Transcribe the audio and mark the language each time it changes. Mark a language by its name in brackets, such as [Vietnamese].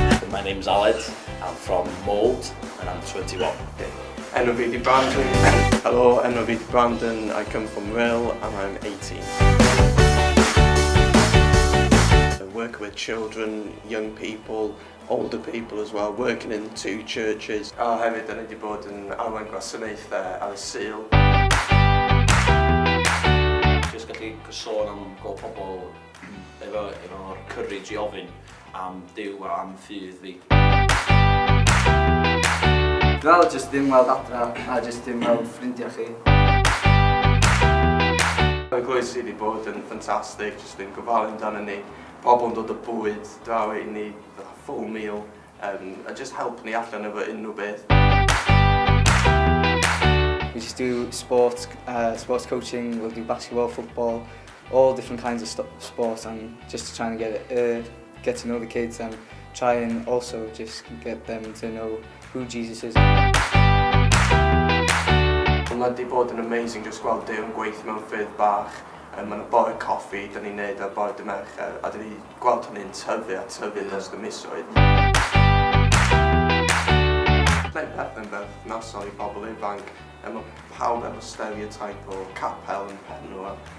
[English] My name's Aled, I'm from Mould and I'm 21. [Welsh] Enw fi di Brandon. [English] Hello, [Welsh] enw fi di Brandon, [English] I come from Rill and I'm 18. I work with children, young people, older people as well, working in 2 churches. [Welsh] Hefyd, dyn ni wedi bod yn arwain gwasanaethau ar y Sul. Jyst gallu sôn am gweld pobl efo'r courage i ofyn am Duw a am ffydd fi. Wel, jyst dim weld adra a jyst dim weld ffrindiau chi. Y glwys sydd wedi bod yn ffantastig, jyst yn gofalu amdano ni. Pobl yn dod o bwyd draw i ni, [English] full meal, [Welsh] a just help ni allan efo unrhyw beth. [English] We just do sports coaching, we'll do basketball, football, all different kinds of sports, and just trying to get to know the kids and try and also just get them to know who Jesus is. [Welsh] Mae wedi bod yn amazing just gweld Duw yn gweithio mewn ffyrdd bach. Mae yna bore coffi, da ni'n neud ar bore dy Mercher, a da ni gweld hynny'n tyfu a tyfu dros y misoedd. Gwneud peth yn berthnasol i bobl ifanc, mae pawb efo stereotype o capel yn pen nhw.